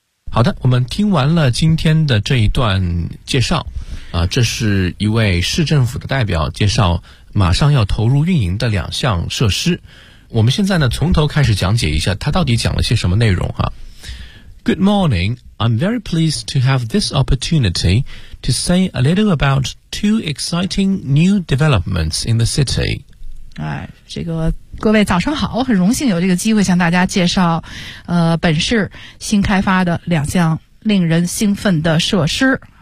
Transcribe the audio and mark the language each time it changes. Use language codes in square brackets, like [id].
[zh] 好的，我们听完了今天的这一段介绍啊，这是一位市政府的代表介绍马上要投入运营的两项设施。我们现在呢，从头开始讲解一下他到底讲了些什么内容啊。 [en] Good morning. I'm very pleased to have this opportunity to say a little about two exciting new developments in the city. [zh] 哎，这个各位早上好，很荣幸有这个机会向大家介绍，本市新开发的两项令人兴奋的设施。